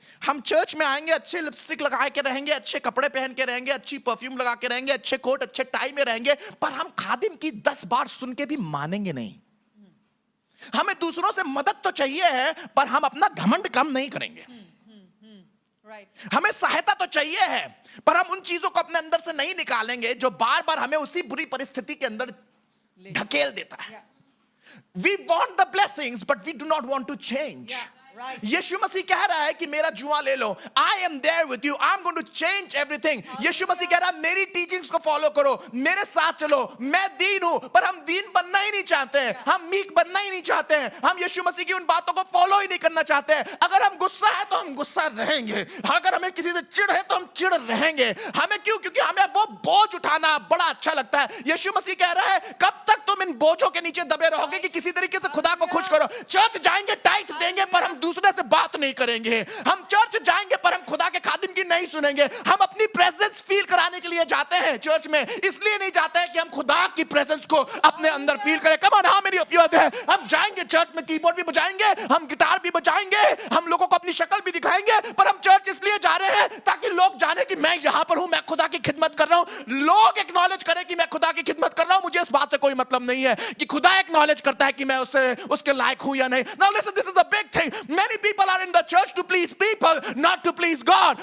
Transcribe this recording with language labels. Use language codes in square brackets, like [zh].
[hi] हम चर्च में आएंगे, अच्छे लिपस्टिक लगा के रहेंगे, अच्छे कपड़े पहन के रहेंगे, अच्छी परफ्यूम लगा के रहेंगे, अच्छे कोट अच्छे टाई में रहेंगे, पर हम खादिम की 10 बार सुन के भी मानेंगे नहीं। हमें दूसरों से मदद तो चाहिए है, पर हम अपना घमंड कम नहीं करेंगे। हमें सहायता तो चाहिए है, पर हम उन चीजों को अपने अंदर से नहीं निकालेंगे जो बार बार हमें उसी बुरी परिस्थिति के अंदर ढकेल देता है। [en] We want the blessings, but we do not want to change. [hi] यीशु मसीह कह रहा है कि मेरा जुआ ले लो। [en] I am there with you. I'm going to change everything. [hi] यीशु मसीह कह रहा है मेरी टीचिंग्स को फॉलो करो, मेरे साथ चलो। मैं दीन हूं, पर हम दीन बनना ही नहीं चाहते हैं, हम मीक बनना ही नहीं चाहते हैं, हम यीशु मसीह की उन बातों को फॉलो ही नहीं करना चाहते हैं। अगर हम गुस्सा है तो हम गुस्सा रहेंगे, अगर हमें किसी से चिढ़ है तो हम चिढ़ रहेंगे। हमें क्यों? क्योंकि हमें वो बोझ उठाना बड़ा अच्छा लगता है। यीशु मसीह कह रहा है कब तक तुम इन बोझों के नीचे दबे रहोगे कि किसी तरीके से खुदा को खुश करो। चर्च जाएंगे, टाइट देंगे, पर हम दूसरे से बात नहीं करेंगे। हम चर्च जाएंगे, पर हम खुदा के खादिम की नहीं सुनेंगे। हम अपनी प्रेजेंस फील कराने के लिए जाते हैं चर्च में, इसलिए नहीं जाते हैं कि हम खुदा की प्रेजेंस को अपने अंदर फील करें। [en] Come on, how many of you are there? [hi] हम जाएंगे चर्च में, कीबोर्ड भी बजाएंगे, हम गिटार भी बजाएंगे, हम लोगों को अपनी शक्ल भी दिखाएंगे, पर हम चर्च इसलिए जा रहे हैं ताकि लोग जाने कि मैं यहां पर हूं, मैं खुदा की खिदमत कर रहा हूं। लोग एक्नॉलेज करें कि मैं खुदा की खिदमत कर रहा हूं। मुझे इस बात से कोई मतलब नहीं है कि खुदा एक्नॉलेज करता है कि मैं उसके लायक हूं या नहीं। [en] Now listen, this is the big thing. Many people are in the church to please people, not to please God.